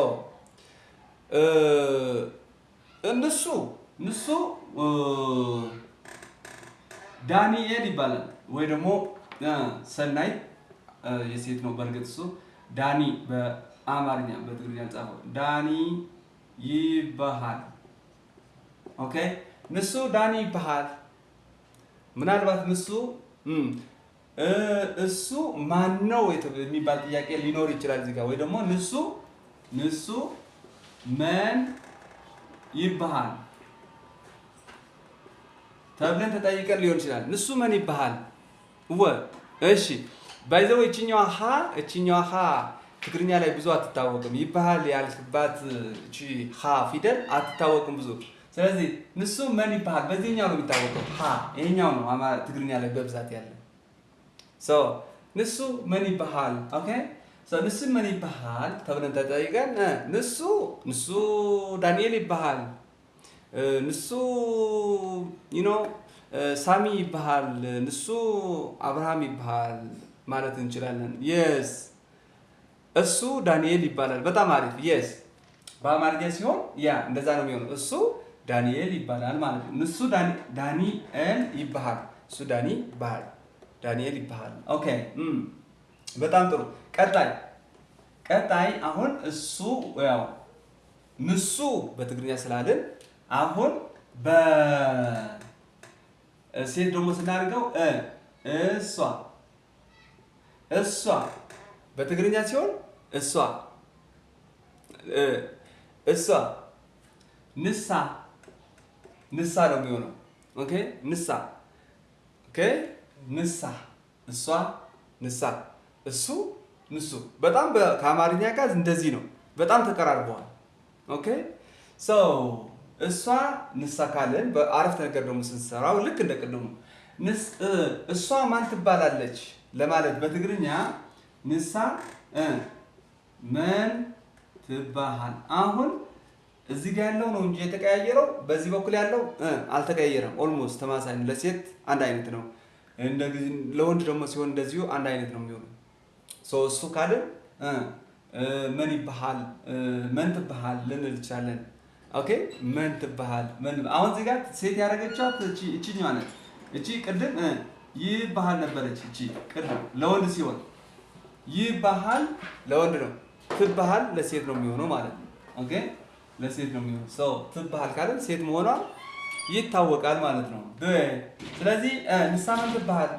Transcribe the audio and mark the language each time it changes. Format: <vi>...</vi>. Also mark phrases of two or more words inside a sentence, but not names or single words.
<am>ንሱ ዳንኤል ይባላል ወይ ደግሞ ሰናይት የሴት ነው በእርግጥ እሱ ዳኒ በአማርኛ በትግርኛ ጻፈው ዳኒ ይባሃል። ኦኬ</am> <ti>ንሱ ዳኒ ይባሃል።</ti> <am>ምናልባት እሱ ማን ነው የሚባል ጥያቄ ሊኖር ይችላል እዚህ ጋር ወይ ደግሞ</am> <ti>ንሱ መን ይባሃል</ti> <am>ተብለን ተጠይቀን ሊሆን ይችላል።</am> <ti>ንሱ መን ይባሃል</ti> <am>እሺ ባይዘው እቺኛዋ ሀ ትግርኛ ላይ ብዙ አትታወቅም። ይባሃል ያልክባት እቺ ሀ ፊደል አትታወቅም ብዙ። ስለዚህ</am> <ti>ንሱ መን ይባሃል</ti> <am>በዚህኛው ነው የሚታወቀው። ይሄኛው ነው ትግርኛ ላይ በብዛት ያለ።</am> <ti>ንሱ መን ይባሃል። ኦኬ ንሱ መን ይባሃል</ti> <am>ተብለን ተጠይቀን</am> <ti>ንሱ ዳንኤል ይባሃል፣ ንሱ ሳሚ ይባሃል፣ ንሱ አብርሃም ይባሃል</ti> <am>ማለት እንችላለን። የስ እሱ ዳንኤል ይባላል። በጣም አሪፍ የስ በአማርኛ ሲሆን እንደዛ ነው የሚሆነው። እሱ ዳንኤል ይባላል ማለት ነው።</am> <ti>ንሱ ዳንኤል ይባሃል፣</ti> <am>እሱ ዳንኤል ይባሃል። ኦኬ በጣም ጥሩ። ቀጣይ አሁን እሱ ንሱ በትግርኛ ስላልን አሁን በሴት ደግሞ ስናደርገው እሷ በትግርኛ ሲሆን እሷ ንሳ ነው የሚሆነው። ኦኬ ንሳ ኦኬ ንሳ እሷ ንሳ እሱ ንሱ በጣም ከአማርኛ ጋር እንደዚህ ነው። በጣም ተቀራርበዋል። ኦኬ ሶ እሷ ንሳ ካለን በአረፍተ ነገር ደግሞ ስንሰራው ልክ እንደ ቅድሙ እሷ ማን ትባላለች ለማለት በትግርኛ ንሳ</am> <ti>መን ትባሃል።</ti> <am>አሁን እዚህ ጋር ያለው ነው እንጂ የተቀያየረው በዚህ በኩል ያለው አልተቀያየረም። ኦልሞስት ተማሳይ ነው። ለሴት አንድ አይነት ነው። እንደዚህ ለወንድ ደግሞ ሲሆን እንደዚሁ አንድ አይነት ነው የሚሆነው። ሶ እሱ ካልን ምን ይባሃል ምን ትባሃል ልንል እንችላለን። ኦኬ ምን ትባሃል ምን አሁን እዚህ ጋር ሴት ያደረገቻት እቺኛዋ ነች። እቺ ቅድም ይባሃል ነበረች። እቺ ቅድም ለወንድ ሲሆን ይባሃል ለወንድ ነው። ትባሃል ለሴት ነው የሚሆነው ማለት ነው። ኦኬ ለሴት ነው የሚሆነው። ሶ ትባሃል ካልን ሴት መሆኗ ይታወቃል ማለት ነው። ስለዚህ ንሳ ምን ትባሃል?</am>